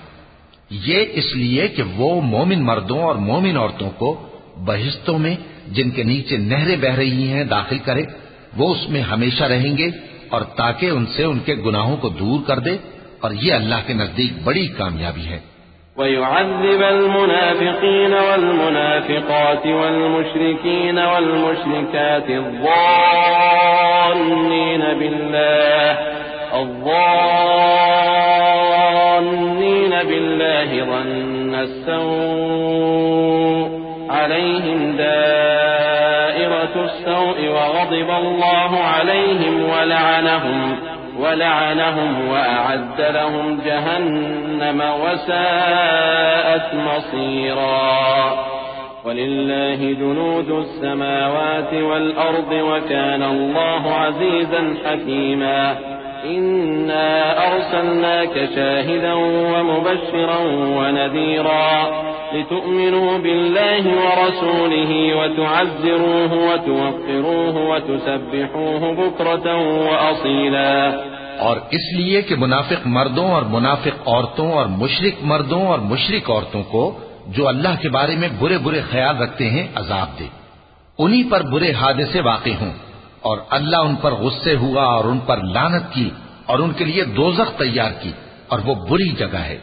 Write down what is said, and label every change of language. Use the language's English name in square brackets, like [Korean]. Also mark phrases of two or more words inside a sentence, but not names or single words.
[Urdu] یہ اس لیے کہ وہ مومن مردوں اور مومن عورتوں کو بہشتوں میں جن کے نیچے نہریں بہہ رہی ہیں داخل کرے، وہ اس میں ہمیشہ رہیں گے، اور تاکہ ان سے ان کے گناہوں کو دور کر دے، اور یہ اللہ کے نزدیک بڑی کامیابی ہے. [Arabic] ويعذب المنافقين والمنافقات والمشركين والمشركات الظانين بالله ظن السوء عليهم دائرة السوء وغضب الله عليهم ولعنهم وأعد لهم جهنم وساءت مصيرا ولله جنود السماوات والأرض وكان الله عزيزا حكيما. إنا أرسلناك شاهدا ومبشرا ونذيرا لتؤمنوا بالله ورسوله وتعزروه وتوقروه وتسبحوه بكرة وأصيلا. [Urdu] اور اس لیے کہ منافق مردوں اور منافق عورتوں اور مشرک مردوں اور مشرک عورتوں کو جو اللہ کے بارے میں برے برے خیال رکھتے ہیں عذاب دے، انہی پر برے حادثے واقع ہوں، اور اللہ ان پر غصے ہوا اور ان پر لعنت کی اور ان کے لیے دوزخ تیار کی، اور وہ بری جگہ ہے.